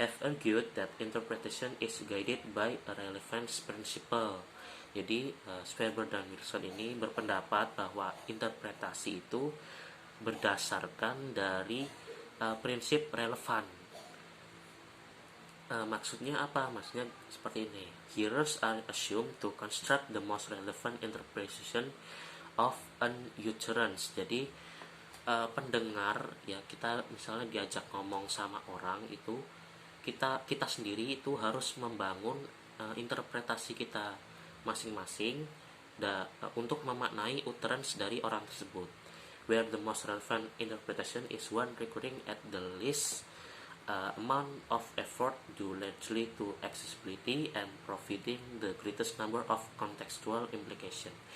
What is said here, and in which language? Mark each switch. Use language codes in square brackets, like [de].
[en] have argued that interpretation is guided by a relevance principle. [id] Jadi Sperber dan Wilson ini berpendapat bahwa interpretasi itu berdasarkan dari prinsip relevan. Maksudnya apa? Maksudnya seperti ini. [en] Hearers are assumed to construct the most relevant interpretation of an utterance. [id] Jadi pendengar ya, kita misalnya diajak ngomong sama orang itu, kita sendiri itu harus membangun interpretasi kita masing-masing untuk memaknai utterance dari orang tersebut. [en] Where the most relevant interpretation is one requiring at the least amount of effort due largely to accessibility and providing the greatest number of contextual implication.